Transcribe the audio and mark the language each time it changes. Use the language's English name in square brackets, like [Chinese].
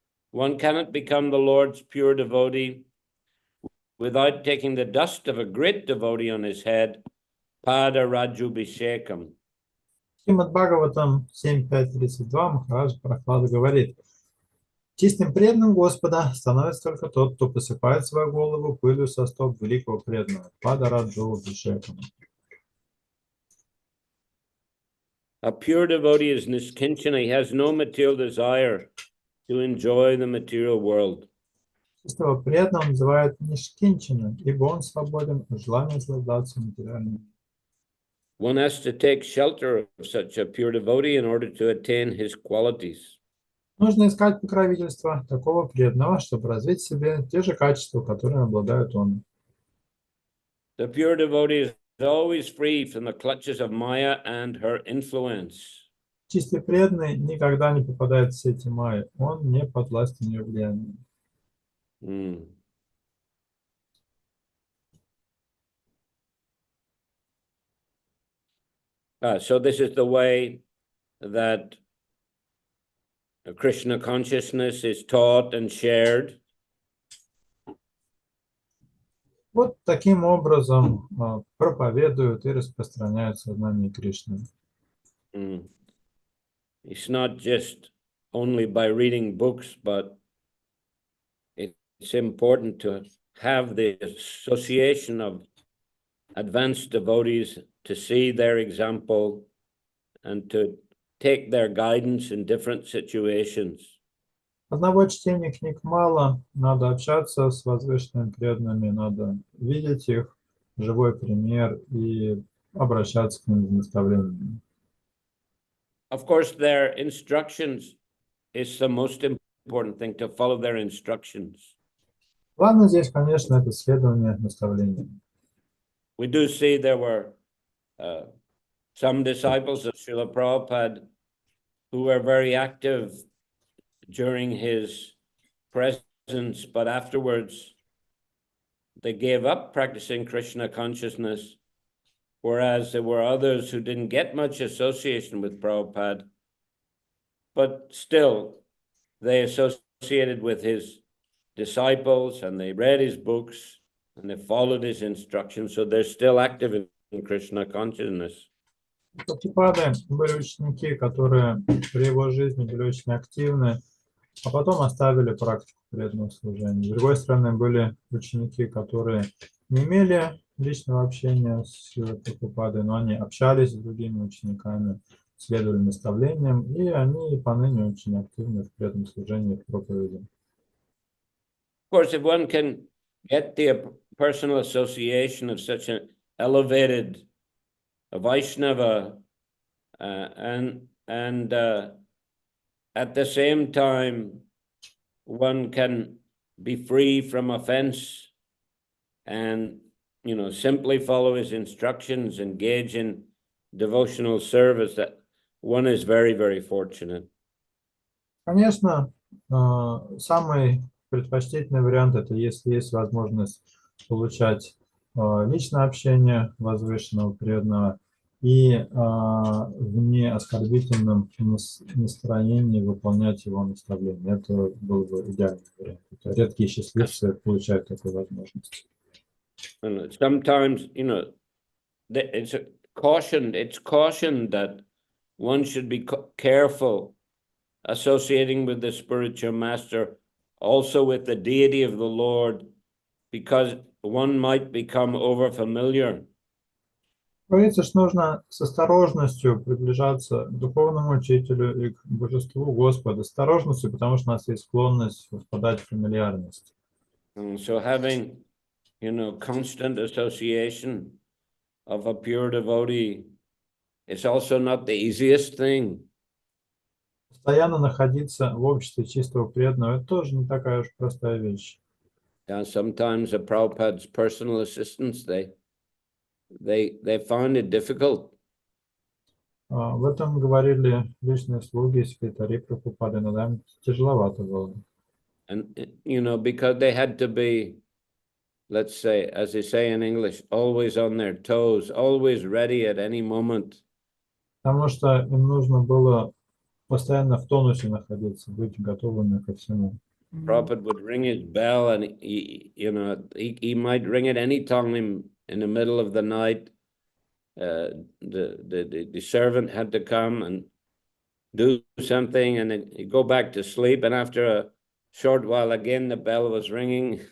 [English] One cannot become the Lord's pure devotee without taking the dust of a great devotee on his head, padarajubhishekam. [Russian] Шримад Бхагаватам 7.5.32 Махарадж Прохлада говорит: чистым преданным Господа становится только тот, кто посыпает свою голову пылью со стоп великого преданного, Падараджубхишекам. [English] A pure devotee is niskinchana. He has no material desire to enjoy the material world. [Russian] Чистого преданного называют нишкинчаном, ибо он свободен от желания наслаждаться материальным. [English] One has to take shelter of such a pure devotee in order to attain his qualities. [Russian] Нужно искать покровительство такого преданного, чтобы развить в себе те же качества, которыми обладает он. [English] The pure devotee is always free from the clutches of Maya and her influence. [Russian] Чистый преданный никогда не попадает в сети Майи, он не под властью ее влияния. [English] So this is the way that Krishna consciousness is taught and shared. [Russian] Вот таким образом проповедуют и распространяют сознание Кришны. [English] It's not just only by reading books, but it's important to have the association of advanced devotees, to see their example and to take their guidance in different situations. [Russian] Одного чтения книг мало, надо общаться с возвышенными преданными, надо видеть их, живой пример и обращаться к ним за наставлениями. [English] Of course, their instructions is the most important thing, to follow their instructions. [Russian] Главное здесь, конечно, это следование наставлениям. [English] We do see there were some disciples of Srila Prabhupada who were very active during his presence, but afterwards they gave up practicing Krishna consciousness, whereas there were others who didn't get much association with Prabhupada, but still they associated with his disciples and they read his books and they followed his instructions, so they're still active in Krishna consciousness. [Russian] Прабхупады были ученики, которые при его жизни были очень активны, а потом оставили практику преданного служения. С другой стороны, были ученики, которые не имели личного общения с Прабхупадой, но они общались с другими учениками, следовали наставлениям, и они поныне очень активны в преданном служении, в проповеди. [English] Of course, if one can get the personal association of such an elevated Vaishnava and at the same time one can be free from offense and simply follow his instructions, engage in devotional service, that one is very, very fortunate. [Russian] Конечно, самый предпочтительный вариант это если есть возможность получать личное общение возвышенного преданного и в неоскорбительном настроении выполнять его наставления. Это был бы идеальный вариант. Это редкие счастливцы получают такую возможность. [English] And sometimes, it's cautioned that one should be careful associating with the spiritual master, also with the deity of the Lord, because one might become overfamiliar. [Russian] Говорится, что нужно с осторожностью приближаться к духовному учителю и к божеству Господа. С осторожностью, потому что у нас есть склонность впадать в фамильярность. [English] And so having, constant association of a pure devotee is also not the easiest thing. [Russian] Постоянно находиться в обществе чистого преданного – это тоже не такая уж простая вещь. [English] Sometimes the Prabhupada's personal assistants, they found it difficult. [Russian] В этом говорили личные слуги, секретари Прабхупады, иногда им тяжеловато было. [English] And, because they had to be, let's say, as they say in English, always on their toes, always ready at any moment. [Russian] Потому что им нужно было постоянно в тонусе находиться, быть готовыми ко всему. [English] Prabhupada would ring his bell and he might ring it any time in the middle of the night. The servant had to come and do something and then he'd go back to sleep, and after a short while again the bell was ringing.